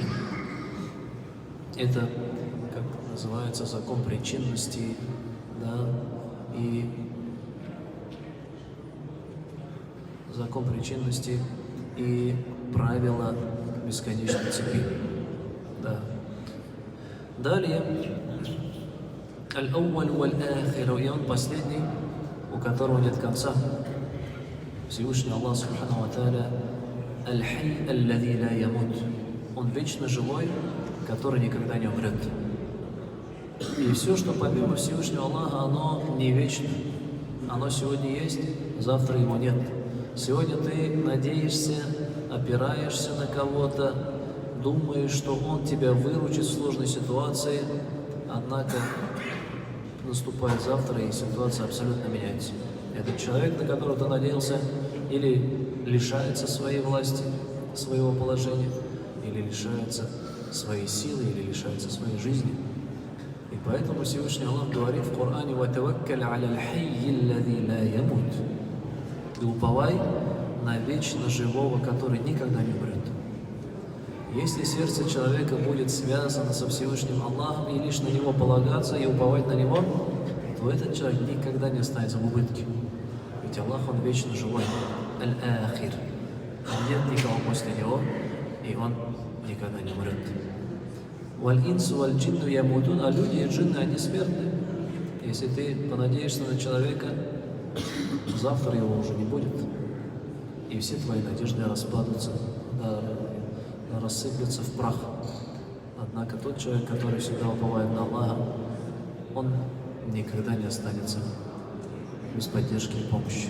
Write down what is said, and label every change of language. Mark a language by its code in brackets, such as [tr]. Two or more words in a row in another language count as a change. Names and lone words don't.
[ru] Это, как называется, закон причинности, да, и закон причинности и правила бесконечной цепи. Да. Далее, [ar] الأول والآخر, [ru] и он последний, у которого нет конца. [ar] Всевышний Аллах سبحانه وتعالى، الحي الذي لا يموت, [ru] он вечно живой, который никогда не умрет. И все, что помимо Всевышнего Аллаха, оно не вечно. Оно сегодня есть, завтра его нет. Сегодня ты надеешься, опираешься на кого-то, думаешь, что он тебя выручит в сложной ситуации, однако наступает завтра, и ситуация абсолютно меняется. Этот человек, на которого ты надеялся, или лишается своей власти, своего положения, или лишается своей силы, или лишается своей жизни. И поэтому Всевышний Аллах говорит в Коране: [ar] «وتوكل على الحي الذي لا يموت». [ru] И уповай на вечно живого, который никогда не умрет. Если сердце человека будет связано со Всевышним Аллахом и лишь на Него полагаться и уповать на Него, то этот человек никогда не останется в убытке. Ведь Аллах, Он вечно живой. Аль-Ахир. Нет никого после Него, и Он никогда не умрет. [ar] والإنس والجن يموتون, [ru] а люди и джинны, они смертны. Если ты понадеешься на человека, завтра его уже не будет. И все твои надежды распадутся, рассыплются в прах. Однако тот человек, который всегда уповает на Аллаха, он никогда не останется без поддержки и помощи.